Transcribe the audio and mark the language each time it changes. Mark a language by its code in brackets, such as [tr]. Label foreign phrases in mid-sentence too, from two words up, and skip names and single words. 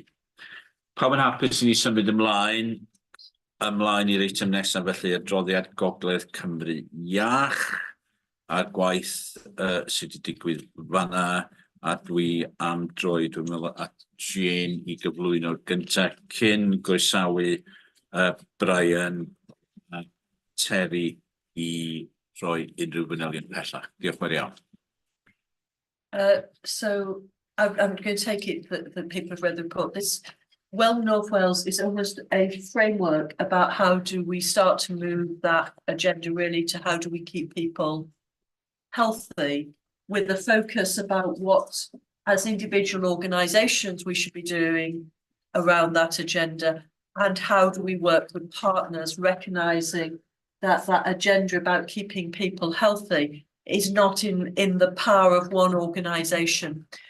[cy] Pawb yn hapus i ni symud ymlaen i'r eitem nesaf, felly adroddiad Gogledd Cymru Iach a'r gwaith sydd wedi digwydd fan'na, a dwi am droi, dwi'n meddwl, at Jane i gyflwyno'r gyntaf cyn groesawu Brian a Terry i roi unrhyw fanylion pellach. Diolch yn fawr iawn. [en] So I'm going to take it that people have read the report. This North Wales is almost a framework about how do we start to move that agenda really to how do we keep people healthy, with a focus about what as individual organisations we should be doing around that agenda, and how do we work with partners, recognising that that agenda about keeping people healthy is not in the power of one organisation.